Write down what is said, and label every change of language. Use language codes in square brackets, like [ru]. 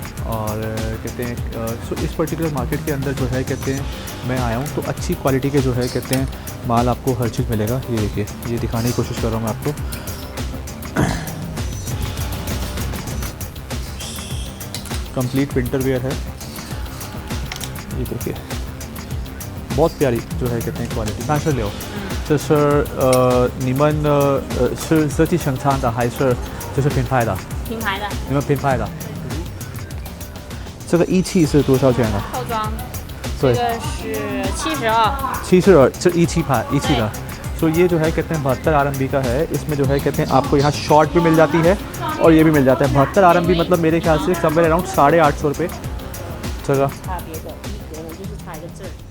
[hi] और कहते हैं सो इस पर्टिकुलर मार्केट के अंदर जो है कहते हैं मैं आया हूँ तो अच्छी क्वालिटी के जो है कहते हैं माल आपको हर चीज़ मिलेगा। ये देखिए, ये दिखाने की कोशिश कर रहा हूँ मैं आपको। [en] complete winter wear [hi] है, ये देखिए बहुत प्यारी जो है कहते हैं क्वालिटी। कहाँ से ले आओ? [zh] 这是你们是设计生产的还是就是品牌的？品牌的你们品牌的。这个一期是多少钱呢？套装，对这个是72。 72，这一期的。 [hi] सो ये जो है कहते हैं 72 RMB का है। इसमें जो है कहते हैं आपको यहाँ शॉर्ट भी मिल जाती है और ये भी मिल जाता है। 72 RMB मतलब मेरे ख्याल से [en] somewhere around [hi] 850 रुपये। चलो [zh] 差别的一格呢就是差一个字儿，